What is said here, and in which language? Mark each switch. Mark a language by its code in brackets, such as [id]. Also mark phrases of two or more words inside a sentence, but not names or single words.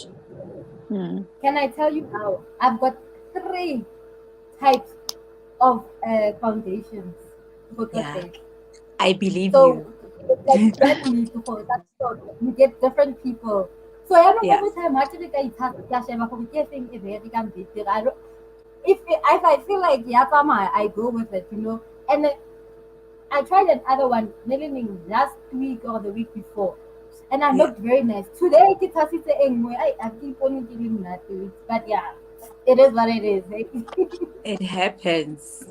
[en] Can I tell you now? I've got 3 types of foundations. Yeah, I believe so, you. Like randomly for that, so you get different people. So I don't know Yeah. every time actually I [tn] sheba gore ke feng e bereka betere. [en] if I feel like yapama, I go with it, you know. And then I tried another one, maybe last week or the week before, and I Yeah, looked very nice. Today, I keep on giving that to it, but yeah, it is what it is. it happens.